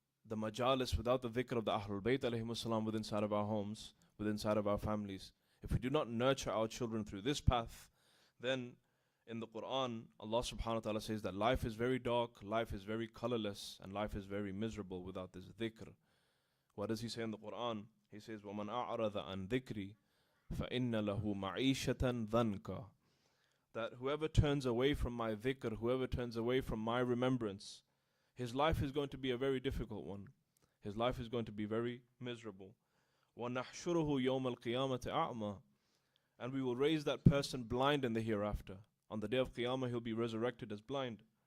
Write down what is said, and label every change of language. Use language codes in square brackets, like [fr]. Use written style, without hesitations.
[en] the majalis, without the dhikr of the Ahlul Bayt alayhimus salam within inside of our homes, within inside of our families, if we do not nurture our children through this path, then in the Quran, Allah subhanahu wa ta'ala says that life is very dark, life is very colorless, and life is very miserable without this dhikr. What does He say in the Quran? He says, [ar] وَمَنْ أَعْرَضَ عَنْ ذِكْرِي فَإِنَّ لَهُ مَعِيشَةً ضَنْكَ. [en] That whoever turns away from my dhikr, whoever turns away from my remembrance, his life is going to be a very difficult one. His life is going to be very miserable. [ar] وَنَحْشُرُهُ يَوْمَ الْقِيَامَةِ أَعْمَى. [en] And we will raise that person blind in the hereafter. On the day of Qiyamah, he'll be resurrected as blind.